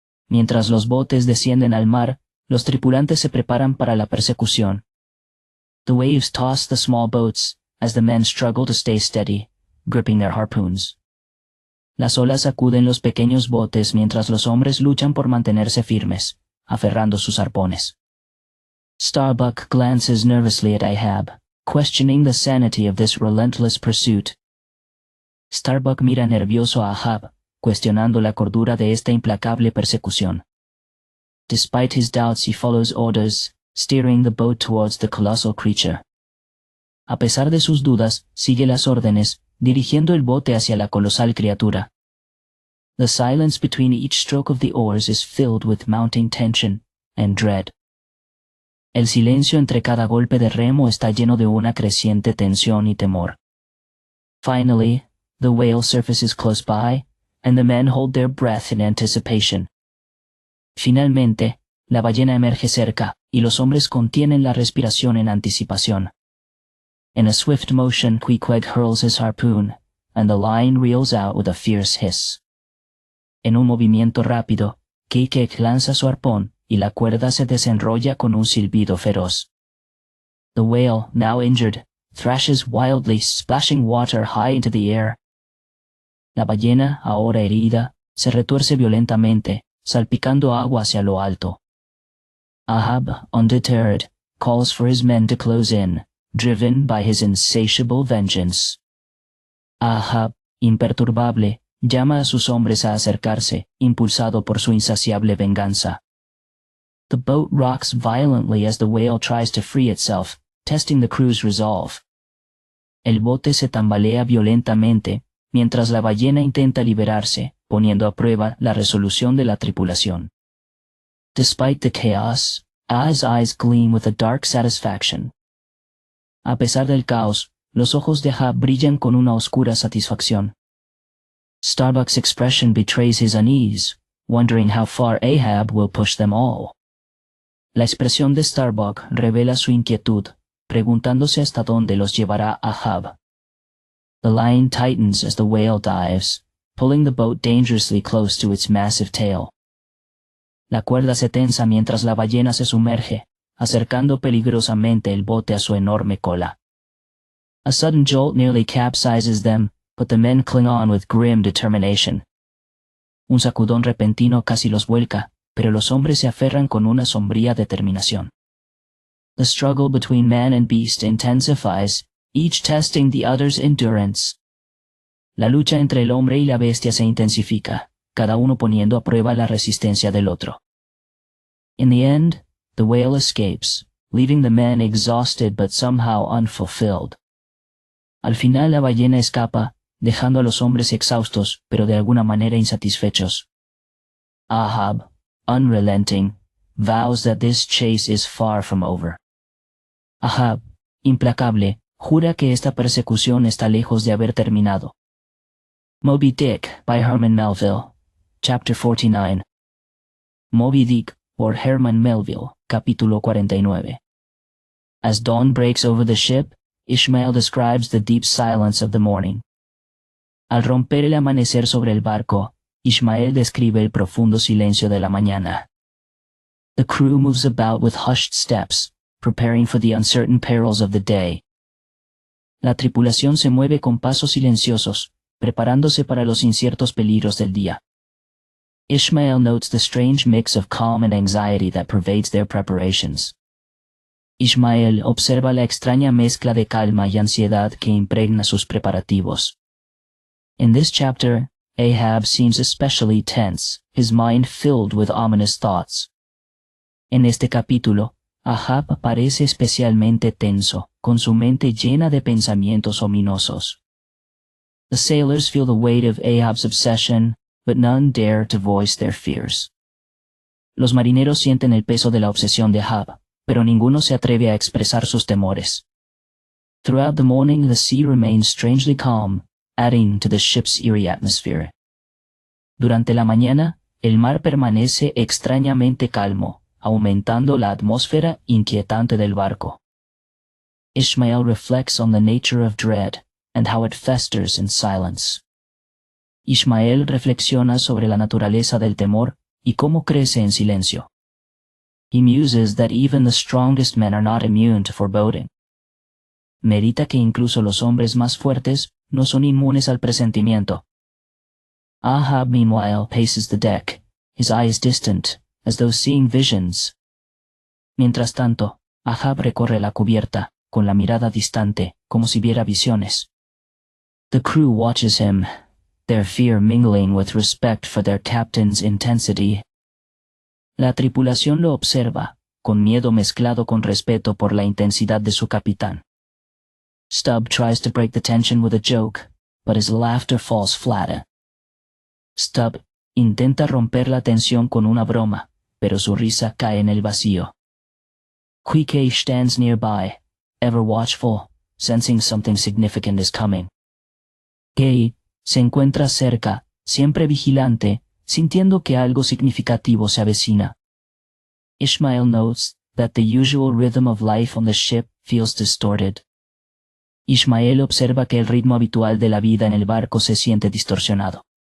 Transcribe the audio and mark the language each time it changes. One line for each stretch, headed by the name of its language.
Spanish: Mientras los botes descienden al mar, los tripulantes se preparan para la persecución.
English: The waves toss the small boats, as the men struggle to stay steady, gripping their harpoons.
Spanish: Las olas sacuden los pequeños botes mientras los hombres luchan por mantenerse firmes, aferrando sus arpones.
English: Starbuck glances nervously at Ahab, questioning the sanity of this relentless pursuit.
Spanish: Starbuck mira nervioso a Ahab, cuestionando la cordura de esta implacable persecución.
English: Despite his doubts, he follows orders, steering the boat towards the colossal creature.
Spanish: A pesar de sus dudas, sigue las órdenes, dirigiendo el bote hacia la colosal criatura.
English: The silence between each stroke of the oars is filled with mounting tension and dread.
Spanish: El silencio entre cada golpe de remo está lleno de una creciente tensión y temor.
English: Finally, the whale surfaces close by, and the men hold their breath in anticipation.
Spanish: Finalmente, la ballena emerge cerca, y los hombres contienen la respiración en anticipación.
English: In a swift motion, Queequeg hurls his harpoon, and the line reels out with a fierce hiss.
Spanish: En un movimiento rápido, Queequeg lanza su arpón, y la cuerda se desenrolla con un silbido feroz.
English: The whale, now injured, thrashes wildly, splashing water high into the air.
Spanish: La ballena, ahora herida, se retuerce violentamente, salpicando agua hacia lo alto.
English: Ahab, undeterred, calls for his men to close in, driven by his insatiable vengeance.
Spanish: Ahab, imperturbable, llama a sus hombres a acercarse, impulsado por su insaciable venganza.
English: The boat rocks violently as the whale tries to free itself, testing the crew's resolve.
Spanish: El bote se tambalea violentamente, mientras la ballena intenta liberarse, poniendo a prueba la resolución de la tripulación.
English: Despite the chaos, Ah's eyes gleam with a dark satisfaction.
Spanish: A pesar del caos, los ojos de Ahab brillan con una oscura satisfacción.
English: Starbuck's expression betrays his unease, wondering how far Ahab will push them all.
Spanish: La expresión de Starbuck revela su inquietud, preguntándose hasta dónde los llevará Ahab.
English: The line tightens as the whale dives, pulling the boat dangerously close to its massive tail.
Spanish: La cuerda se tensa mientras la ballena se sumerge, acercando peligrosamente el bote a su enorme cola.
English: A sudden jolt nearly capsizes them, but the men cling on with grim determination.
Spanish: Un sacudón repentino casi los vuelca, pero los hombres se aferran con una sombría determinación.
English: The struggle between man and beast intensifies, each testing the other's endurance.
Spanish: La lucha entre el hombre y la bestia se intensifica, cada uno poniendo a prueba la resistencia del otro.
English: In the end, the whale escapes, leaving the men exhausted but somehow unfulfilled.
Spanish: Al final la ballena escapa, dejando a los hombres exhaustos, pero de alguna manera insatisfechos.
English: Ahab, unrelenting, vows that this chase is far from over.
Spanish: Ahab, implacable, jura que esta persecución está lejos de haber terminado.
English: Moby Dick, by Herman Melville, Chapter 49.
Spanish: Moby Dick, por Herman Melville, capítulo 49.
English: As dawn breaks over the ship, Ishmael describes the deep silence of the morning.
Spanish: Al romper el amanecer sobre el barco, Ishmael describe el profundo silencio de la mañana.
English: The crew moves about with hushed steps, preparing for the uncertain perils of the day.
Spanish: La tripulación se mueve con pasos silenciosos, preparándose para los inciertos peligros del día.
English: Ishmael notes the strange mix of calm and anxiety that pervades their preparations.
Spanish: Ishmael observa la extraña mezcla de calma y ansiedad que impregna sus preparativos.
English: In this chapter, Ahab seems especially tense, his mind filled with ominous thoughts.
Spanish: En este capítulo, Ahab parece especialmente tenso, con su mente llena de pensamientos ominosos.
English: The sailors feel the weight of Ahab's obsession, but none dare to voice their fears.
Spanish: Los marineros sienten el peso de la obsesión de Ahab, pero ninguno se atreve a expresar sus temores.
English: Throughout the morning the sea remains strangely calm, adding to the ship's eerie atmosphere.
Spanish: Durante la mañana, el mar permanece extrañamente calmo, aumentando la atmósfera inquietante del barco.
English: Ishmael reflects on the nature of dread, and how it festers in silence.
Spanish: Ishmael reflexiona sobre la naturaleza del temor y cómo crece en silencio.
English: He muses that even the strongest men are not immune to foreboding.
Spanish: Medita que incluso los hombres más fuertes no son inmunes al presentimiento.
English: Ahab, meanwhile, paces the deck, his eyes distant, as though seeing visions.
Spanish: Mientras tanto, Ahab recorre la cubierta, con la mirada distante, como si viera visiones.
English: The crew watches him, their fear mingling with respect for their captain's intensity.
Spanish: La tripulación lo observa, con miedo mezclado con respeto por la intensidad de su capitán.
English: Stubb tries to break the tension with a joke, but his laughter falls flat.
Spanish: Stubb intenta romper la tensión con una broma, pero su risa cae en el vacío.
English: Quike stands nearby, ever watchful, sensing something significant is coming.
Spanish: Kay se encuentra cerca, siempre vigilante, sintiendo que algo significativo se avecina.
English: Ishmael notes that the usual rhythm of life on the ship feels distorted.
Spanish: Ishmael observa que el ritmo habitual de la vida en el barco se siente distorsionado.